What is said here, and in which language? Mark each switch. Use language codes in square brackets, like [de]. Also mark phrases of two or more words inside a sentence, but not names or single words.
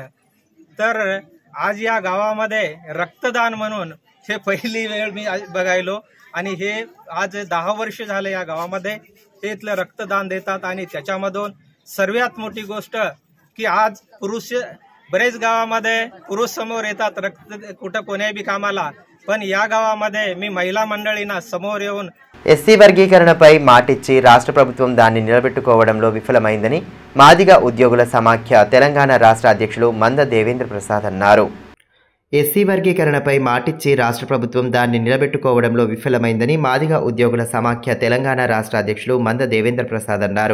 [mr] तर आज या गावामध्ये रक्तदान म्हणून हे पहिली वेळ मी बघायलो आणि हे आज 10 वर्ष झाले या गावामध्ये हे इथलं रक्तदान देतात. आणि त्याच्यामधून सर्वात मोठी गोष्ट की आज पुरुष बरेच गावामध्ये पुरुष समोर येतात रक्त कुठं कोण्याही बी कामाला, पण या गावामध्ये मी महिला मंडळींना समोर येऊन [te] ఎస్సీ వర్గీకరణపై మాటిచ్చి రాష్ట్ర ప్రభుత్వం దాన్ని నిలబెట్టుకోవడంలో విఫలమైందని మాదిగ ఉద్యోగుల సమాఖ్య తెలంగాణ రాష్ట్ర అధ్యక్షులు మంద దేవేంద్ర ప్రసాద్ అన్నారు. ఎస్సీ వర్గీకరణపై మాటిచ్చి రాష్ట్ర ప్రభుత్వం దాన్ని నిలబెట్టుకోవడంలో విఫలమైందని మాదిగ ఉద్యోగుల సమాఖ్య తెలంగాణ రాష్ట్ర అధ్యక్షులు మంద దేవేంద్ర ప్రసాద్ అన్నారు.